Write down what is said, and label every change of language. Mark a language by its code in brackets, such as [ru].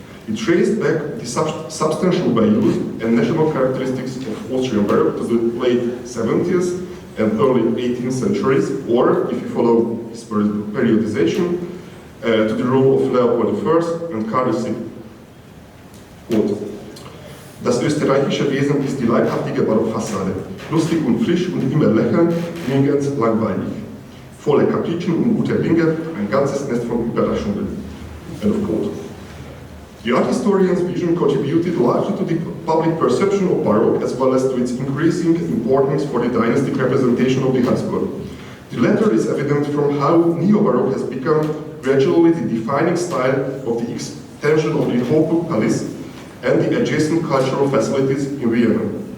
[en] He traced back the substantial values and national characteristics of Austrian Baroque to the late 70th and early 18th centuries, or, if you follow his periodization, to the role of Leopold I and Karl VI. [de] Quote, das österreichische Wesen ist die leibhaftige Barockfassade, lustig und frisch und immer lächelnd, nirgends langweilig. Voller Kapricen und guter Dinge, ein ganzes Nest von Überraschungen. [en] End of quote. The art historian's vision contributed largely to the public perception of Baroque as well as to its increasing importance for the dynastic representation of the Habsburg. The latter is evident from how Neo-Baroque has become gradually the defining style of the extension of the Hofburg Palace and the adjacent cultural facilities in Vienna.